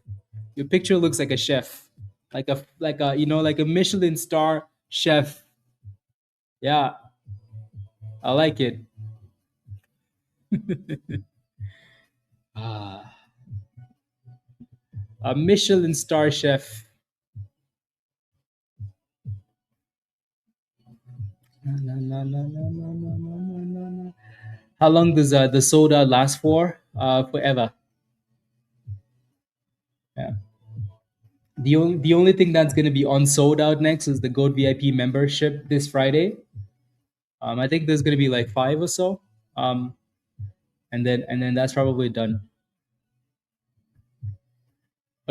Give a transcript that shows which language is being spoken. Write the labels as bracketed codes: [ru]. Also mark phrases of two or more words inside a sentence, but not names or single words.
[en] Your picture looks like a chef, like a Michelin star chef. Yeah, I like it. Ah, a Michelin star chef. Na, na, na, na, na, na, na, na, na, na. How long does the soda last for? Forever. Yeah. The only thing that's gonna be on sold out next is the Gold VIP membership this Friday. I think there's gonna be like 5 or so. Um, and then that's probably done.